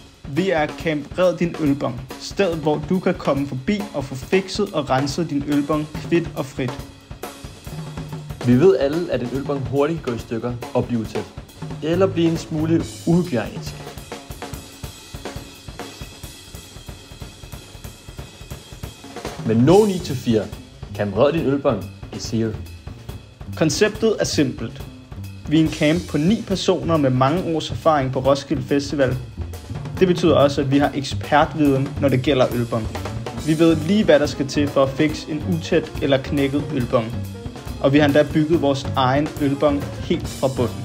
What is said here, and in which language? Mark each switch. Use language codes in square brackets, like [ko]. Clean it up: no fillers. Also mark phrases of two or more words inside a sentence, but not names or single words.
[da] Vi er Camp Red Din Ølbong, stedet hvor du kan komme forbi og få fikset og renset din ølbong kvit og frit. Vi ved alle, at en ølbong hurtigt går i stykker og bliver tæt, eller bliver en smule uhygiejnisk. [en] Men no need to fear. Camp Red Din Ølbong is here. [da] Konceptet er simpelt. Vi er en camp på 9 personer med mange års erfaring på Roskilde Festival. Det betyder også, at vi har ekspertviden, når det gælder ølbong. Vi ved lige, hvad der skal til for at fikse en utæt eller knækket ølbong. Og vi har endda bygget vores egen ølbong helt fra bunden.